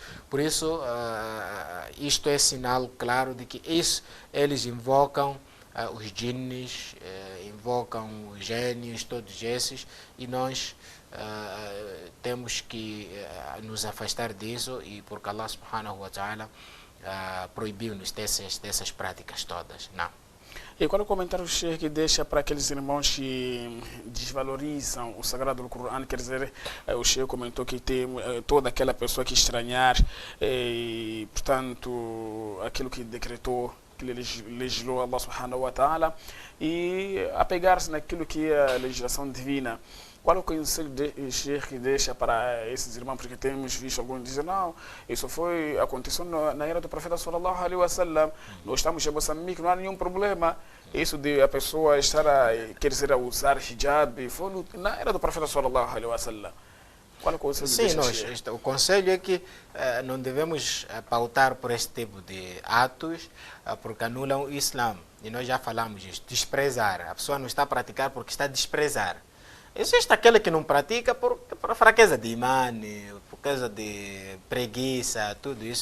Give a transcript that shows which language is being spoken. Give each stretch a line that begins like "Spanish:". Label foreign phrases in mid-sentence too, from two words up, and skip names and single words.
Portuguese: Por isso, isto é sinal claro de que eles invocam os jinnis, invocam os gênios, todos esses, e nós temos que nos afastar disso, e porque
Arabic: الله سبحانه وتعالى
Portuguese: proibiu-nos dessas práticas todas. Não. E qual é o comentário o Sheikh deixa para aqueles irmãos que desvalorizam o sagrado do Corão? Quer dizer, o Sheikh comentou que tem toda aquela pessoa que estranhar, e, portanto, aquilo que decretou, que legislou
Arabic: الله سبحانه وتعالى,
Portuguese: e apegar-se naquilo que é a legislação divina. Qual é o conselho de Sheikh que deixa para esses irmãos? Porque temos visto alguns dizer, não, isso aconteceu na era do profeta
Arabic: صلى الله عليه وسلم,
Portuguese: nós estamos em Moçambique, não há nenhum problema. Isso de a pessoa quer dizer, usar hijab, foi na era do profeta
Arabic: صلى الله عليه وسلم.
Portuguese: Qual é o conselho Sim, o conselho é que não devemos pautar por este tipo de atos, porque anulam o Islã. E nós já falamos disso, desprezar. A pessoa não está a praticar porque está a desprezar. Existe aquele que não pratica por fraqueza de imane, por causa de preguiça, tudo isso.